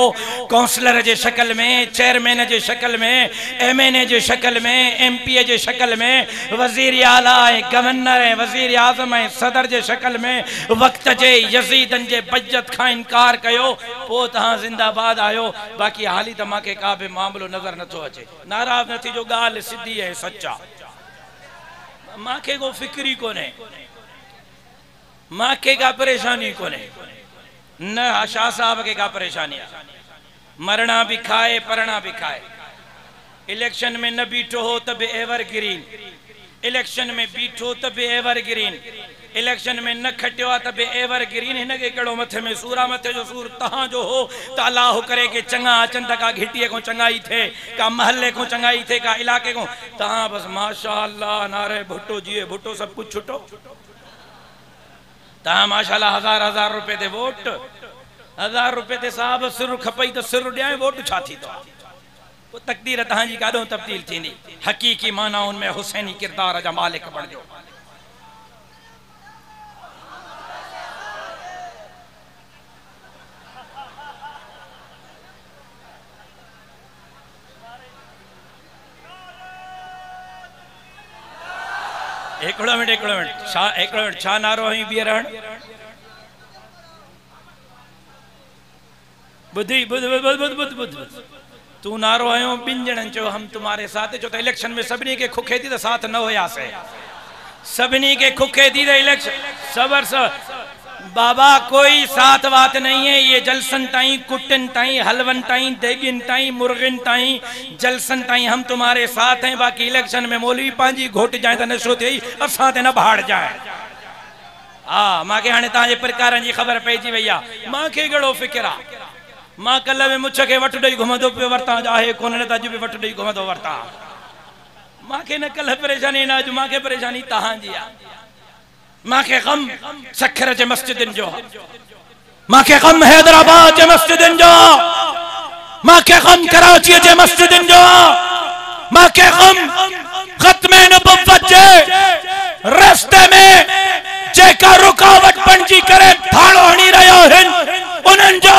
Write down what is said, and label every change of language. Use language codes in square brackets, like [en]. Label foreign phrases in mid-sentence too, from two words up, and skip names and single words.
[sd] काउंसलर जे शक्ल में, चेयरमैन जे शक्ल में, MNA जे शक्ल में, MP जे शक्ल में, वज़ीर आला ऐं गवर्नर ऐं वज़ीर आज़म ऐं सदर जे शक्ल में वक़्त जे यज़ीदनि जे बैयत खां इनकार कयो, पोइ तहां ज़िंदाबाद आयो। बाक़ी हाली त मांखे का बि मामलो नज़र नथो अचे। नाराज़ न थीजो, ॻाल्हि सिधी ऐं सचा, मांखे को फिक्री कोन्हे, मांखे का परेशानी कोन्हे, न शाह साहब के का परेशानी आहे। मरणा भी खाए, परणा भी खाए। इलेक्शन में न बीठो हो त बि एवरग्रीन, इलेक्शन में बीठो त बि एवरग्रीन, इलेक्शन में न खटियो त बि एवरग्रीन। हिनखे कहिड़ो मथे में सूर आहे? मथे जो सूर तहां जो हो त अल्लाह करे के चङा अचनि त का घिटीअ को चङाई थिए, का महले को चङाई थिए, का इलाके को। तहां बस माशा अल्लाह, नारे भुट्टो जिए भुट्टो, सब कुछ छुटो। तहां माशाल्लाह 1000 रुपए ते वोट, 1000 रुपए ते साहब सिर खपई त सिर ॾियां, वोट छा थी तो? तो तकदीर तहांजी काॾों तब्दील थींदी। हक़ीक़ी माना उनमें हुसैनी किरदार जा मालिक बणिजो। हिकिड़ो मिनट छा नारो हई बीहरण? बुधी बुध बुध बुध बुध बुध तू नारो आयो बिन जणन चो [ur] हम तुम्हारे साथ। [sd] जो तो इलेक्शन में सबनी के खुखे थी तो साथ न होया से, सबनी के खुखे थी तो इलेक्शन सबर से बाबा [ur] कोई साथ बात नहीं है। [sd] ये जलसन ताई, कुटन ताई, हलवन ताई, देगिन ताई, मुर्गिन ताई, जलसन ताई [ur] हम तुम्हारे साथ हैं। [sd] बाकी इलेक्शन में मौलवी पांजी घोट जाए तो नशो थी, असां ते न भाड़ जाए। हाँ मांखे हाणे तव्हांजे प्रकारनि जी ख़बर पइजी वई आहे। मांखे कहिड़ो फ़िक्र आहे? मां कल में मुछ के वट ॾेई घुमंदो पियो वरतां, आहे कोन न त अॼु बि वट ॾेई घुमंदो वरतां। मांखे न कल परेशानी न अॼु मांखे परेशानी तव्हांजी आहे। मांखे गम सखर जे मस्जिदनि जो, मांखे गम हैदराबाद जे मस्जिदनि जो, मांखे गम कराची जे मस्जिदनि जो, मांखे गम खत्मे नबुव्वत जे रस्ते में जेका रुकावट बणजी करे थाड़ो हणी रहिया आहिनि उन्हनि जो।